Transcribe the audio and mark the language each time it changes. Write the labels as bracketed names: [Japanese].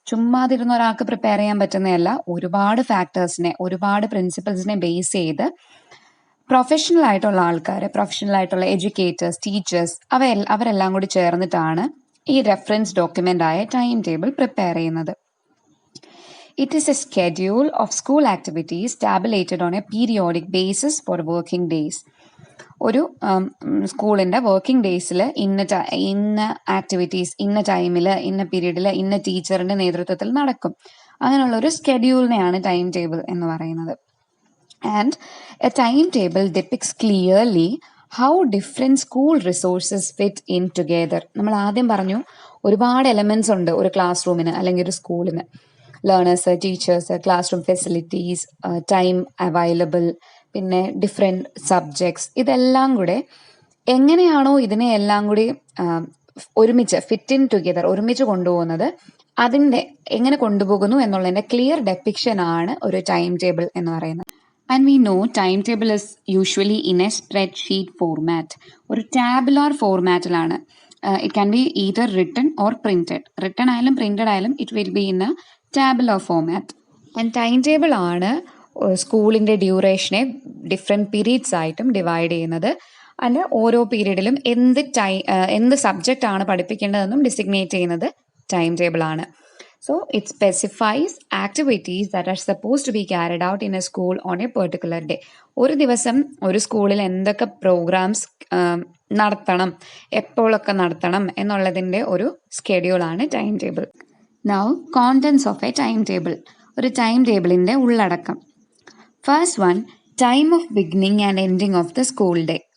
[Malayalam] ചുമ്മാതിരുന്ന ഒരാൾക്ക് പ്രിപ്പയർ ചെയ്യാൻ പറ്റുന്നതല്ല, ഒരുപാട് ഫാക്ടേഴ്സിനെ, ഒരുപാട് പ്രിൻസിപ്പിൾസിനെ ബേസ് ചെയ്ത് പ്രൊഫഷണൽ ആയിട്ടുള്ള ആൾക്കാർ, പ്രൊഫഷണൽ ആയിട്ടുള്ള എഡ്യൂക്കേറ്റേഴ്സ്, ടീച്ചേഴ്സ്, അവരെല്ലാം കൂടി ചേർന്നിട്ടാണ് ഈ റെഫറൻസ് ഡോക്യുമെന്റ് ആയ ടൈം ടേബിൾ പ്രിപ്പയർ ചെയ്യുന്നത്. [English] It is a schedule of school activities tabulated on a periodic basis for working days. [Malayalam] ഒരു സ്കൂളിൻ്റെ വർക്കിംഗ് ഡേയ്സിൽ ഇന്ന ആക്ടിവിറ്റീസ് ഇന്ന ടൈമിൽ ഇന്ന പീരീഡിൽ ഇന്ന ടീച്ചറിൻ്റെ നേതൃത്വത്തിൽ നടക്കും. അങ്ങനെയുള്ള ഒരു സ്കെഡ്യൂളിനെയാണ് ടൈം ടേബിൾ എന്ന് പറയുന്നത്. [English] And a time table depicts clearly how different school resources fit in together. [Malayalam] നമ്മൾ ആദ്യം പറഞ്ഞു, ഒരുപാട് എലമെന്റ്സ് ഉണ്ട് ഒരു ക്ലാസ് റൂമിന് അല്ലെങ്കിൽ ഒരു സ്കൂളിന്. Learners, teachers, class room facilities, time available, പിന്നെ ഡിഫറെൻറ്റ് സബ്ജക്ട്സ്, ഇതെല്ലാം കൂടെ എങ്ങനെയാണോ ഇതിനെ എല്ലാം കൂടി ഒരുമിച്ച് [English] fit in together, [Malayalam] ഒരുമിച്ച് കൊണ്ടുപോകുന്നത്, അതിൻ്റെ എങ്ങനെ കൊണ്ടുപോകുന്നു എന്നുള്ളതിൻ്റെ ക്ലിയർ ഡെപ്പിക്ഷൻ ആണ് ഒരു ടൈം ടേബിൾ എന്ന് പറയുന്നത്. [English] And we know time table is usually in a spreadsheet format. [Malayalam] ഒരു tabular ഫോർമാറ്റിലാണ്. [English] It can be either written or printed. [Malayalam] Written ആയാലും പ്രിന്റഡ് ആയാലും [English] It will be in a tabular format. [Malayalam] And time table ആണ് സ്കൂളിൻ്റെ ഡ്യൂറേഷനെ different periods ആയിട്ടും divide ചെയ്യുന്നത്. അതിൻ്റെ ഓരോ പീരീഡിലും എന്ത് സബ്ജക്റ്റ് ആണ് പഠിപ്പിക്കേണ്ടതെന്നും ഡിസിഗ്നേറ്റ് ചെയ്യുന്നത് ടൈം ടേബിൾ ആണ്. [English] So it specifies activities that are supposed to be carried out in a school on a particular day. [Malayalam] ഒരു ദിവസം ഒരു സ്കൂളിൽ എന്തൊക്കെ പ്രോഗ്രാംസ് നടത്തണം, എപ്പോഴൊക്കെ നടത്തണം എന്നുള്ളതിൻ്റെ ഒരു സ്കെഡ്യൂളാണ് time table. [English] Now contents of a time table. [Malayalam] ഒരു ടൈം ടേബിളിൻ്റെ ഉള്ളടക്കം. [English] First one, time of beginning and ending of the school day.